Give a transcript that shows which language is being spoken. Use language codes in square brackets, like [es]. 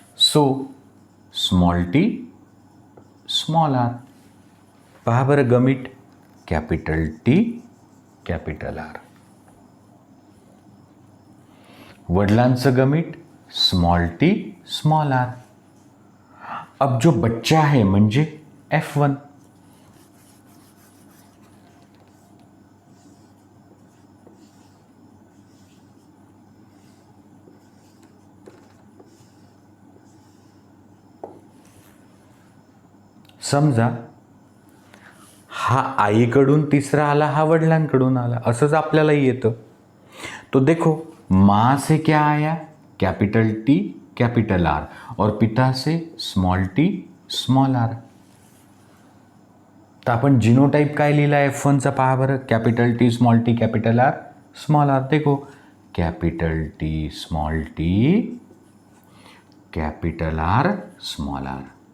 [en] So small T small R. [mr] पहा बरं, gamete capital T capital R, वडिलांचं gamete small T small R. [hi] अब जो बच्चा है [mr] म्हणजे F1, समजा हा आईकडून तिसरा आला, हा वडिलांकडून आला, असंच आपल्यालाही येतं। [hi] तो देखो, माँ से क्या आया? कैपिटल टी कैपिटल आर, और पिता से स्मॉल टी स्मॉल आर। [mr] तर आपण जिनोटाइप काय लिहिला F1चा पहा बरं, capital T small T capital R small R. [hi] देखो, capital T small T capital R small are.